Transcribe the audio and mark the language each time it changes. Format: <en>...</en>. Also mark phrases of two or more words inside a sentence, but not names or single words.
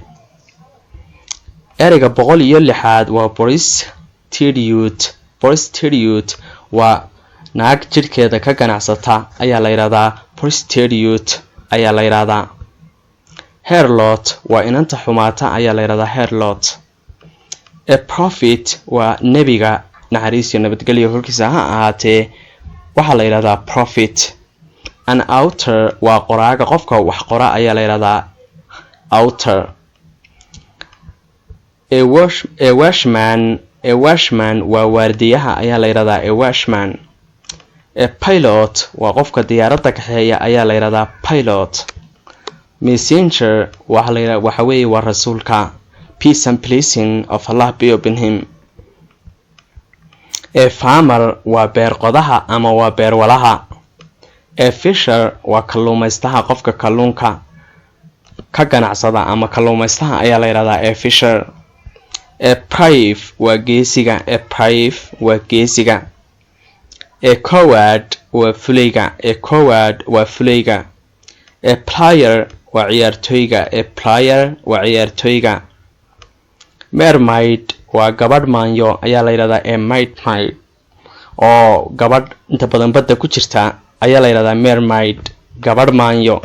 <so>ereyga 106 waa prostitute waa naag jirkeeda ka ganacsata ayaa la yiraahdaa prostitute ayaa la yiraahdaa. harlot waa inanta xumaata ayaa la yiraahdaa harlot.</so> <en>a prophet</en> <so>waa nebiga naxariis iyo nabadgelyo korkiisa ha ahaatee waxaa la yiraahdaa prophet.</so> <en>an author</en> <so>waa qoraaga qofka wax qora ayaa la yiraahdaa author.</so> <en>a washman</en> <so>waa waardiyaha ayaa la yiraahdaa</so> <en>a washman.</en> <so>a pilot waa qofka diyaaradda kaxeeya ayaa la yiraahdaa pilot. messenger waxa weeye waa rasuulka.</so> <en>peace and blessing of Allah be upon him. a farmer</en> <so>waa beer qodaha ama waa beer walaha.</so> <en>a fisher</en> <so>waa kalluumaystaha qofka kalluunka ka ganacsada ama kalluumaystaha ayaa la yiraahdaa</so> <en>a fisher. a brave</en> <so>waa geesiga.</so> <en>a brave</en> <so>waa geesiga.</so> <en>a coward</en> <so>waa fulayga.</so> <en>a coward</en> <so>waa fulayga.</so> <en>a player</en> <so>waa ciyaartooyga.</so> <en>a player</en> <so>waa ciyaartooyga. mermaid waa gabadh maanyo ayaa la yiraahdaa</so> <en>a mermaid</en> <so>oo gabadh inta badan badda ku jirta ayaa la yiraahdaa mermaid gabadh maanyo.</so>